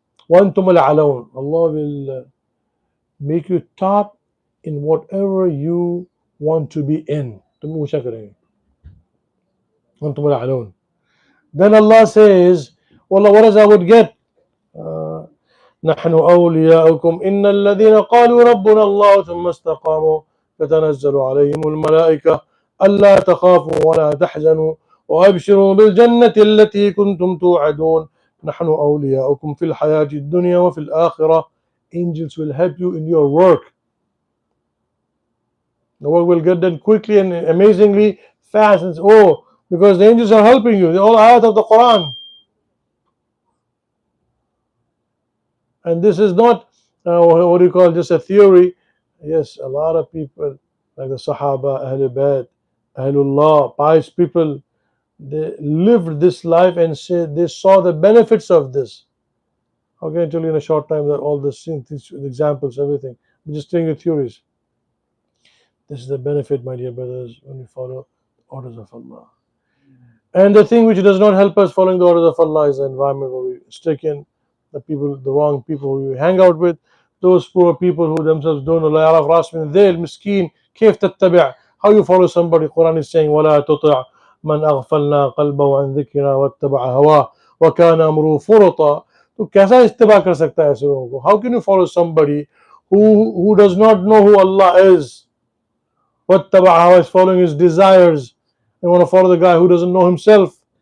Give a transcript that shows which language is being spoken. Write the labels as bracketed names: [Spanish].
[Arabic] وَأَنْتُمُ الْأَعْلَوْنَ. [English] Allah will make you top in whatever you want to be in. [Arabic] وَأَنْتُمُ الْأَعْلَوْنَ. [English] Then Allah says, Wallah, what else I would get? [Arabic] نحن أولياؤكم إن الذين قالوا ربنا الله ثم استقاموا تتنزل عليهم الملائكة ألا تخافوا ولا تحزنوا وأبشروا بالجنة التي كنتم توعدون نحن أولياؤكم في الحياة الدنيا وفي الآخرة. [English] Angels will help you in your work. The work will get done quickly and amazingly fast. Because the angels are helping you. They're all ayat of the Quran. And this is not what do you call, just a theory. Yes, a lot of people like the Sahaba, Ahlul Bayt, Ahlullah, pious people, they lived this life and said they saw the benefits of this. How can I tell you in a short time that all the examples, everything? I'm just telling you theories. This is the benefit, my dear brothers, when we follow the orders of Allah. And the thing which does not help us following the orders of Allah is the environment where we stick in, the wrong people who we hang out with, those poor people who themselves don't know. [Arabic] La yaraf ras min dhil, miskin, kayf tattabi'. [English] How you follow somebody? Quran is saying, [Arabic] وَلَا تُطِعْ مَنْ أَغْفَلْنَا قَلْبَهُ عَنْ ذِكْرِنَا وَاتَّبَعَ هَوَاهُ وَكَانَ أَمْرُهُ فُرُطًا. [Hindi] तो कैसा इत्तिबा कर सकता है ऐसे लोगों को? [English] How can you follow somebody who does not know who Allah is? [Arabic] وَاتَّبَعَ هَوَاهُ [English] is following his desires. You want to follow the guy who doesn't know himself.